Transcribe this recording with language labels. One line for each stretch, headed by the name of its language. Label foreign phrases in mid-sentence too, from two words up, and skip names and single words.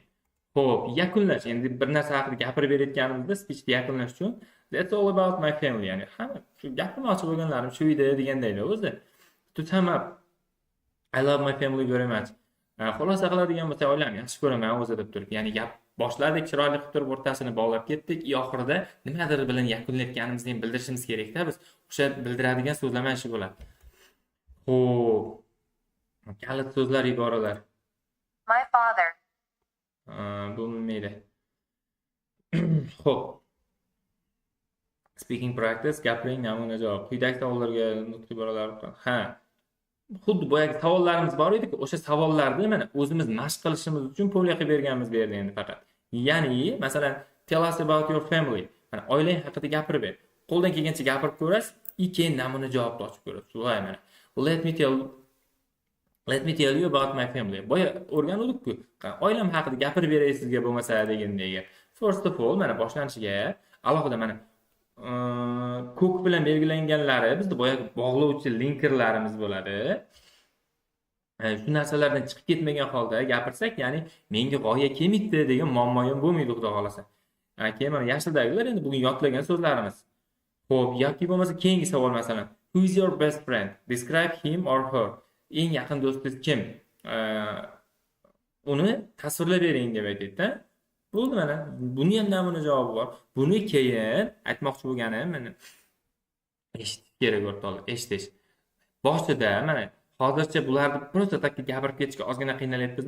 Uzbek: Xo'p, yakunlash. Endi bir narsa haqida gapirib berayotganimizda speechni yakunlash uchun
English: that's all about my family,
Uzbek: ya'ni hamma shu gapirmoqchi bo'lganlarim shu edi degandaylar o'zi.
English: To sum up, I love my family very much.
Uzbek: Xulosa qiladigan bo'lsa, oilamni yaxshi ko'raman o'zi deb turib. Ya'ni gap boshladik, chiroyli qilib turib o'rtasini bog'lab ketdik, oxirida nimadir bilan yakunlayotganimizni ham bildirishimiz kerak-da biz. O'sha bildiradigan so'zlama ishi bo'ladi. Xo'p. Kalit so'zlar, iboralar.
English: My father.
Uzbek: Bo'lmaydi. Xo'p.
English: Speaking practice,
Uzbek: gapiring, namuna javob. Quyidagi savollarga nutq iboralar. Ha. Xuddi boyagi savollarimiz bor edi-ku, o'sha savollarni mana o'zimiz mashq qilishimiz uchun polya qilib berganmiz bu yerda endi faqat. Ya'ni, masalan,
English: tell us about your family.
Uzbek: Mana oilang haqida gapirib ber. Qo'ldan kelgancha gapirib ko'rasiz, keyin namuna javobni ochib ko'rasiz. Voy mana.
English: Let me tell you about my family.
Uzbek: Boya o'rgandik-ku. Oilam haqida gapirib beray sizga bo'lmasa degandagi.
English: First of all,
Uzbek: mana boshlanishiga alohida mana ko'k bilan belgilanganlari bizda boyagi bog'lovchi linkerlarimiz bo'ladi. Shu narsalardan chiqib ketmagan holda gapirsak, ya'ni menga g'oya kelmaydi degan muammo ham bo'lmaydi, xudo xolasa. Keyin mana yashildagilar endi bugun yodlagan so'zlarimiz. Xo'p, yoki bo'lmasa keyingi savol masalan,
English: who is your best friend? Describe him or her.
Uzbek: Eng yaqin do'stingiz kim? Uni tasvirlab bering deb aytaydi-da. Bo'ldi mana. Buni ham namuna javobi bor. Buni keyin aytmoqchi bo'lganim mana eshitish kerak o'rtoqlar, eshitish. Boshida mana hozircha bularni prosta takka gapirib ketishga ozgina qiynalyapmizmi?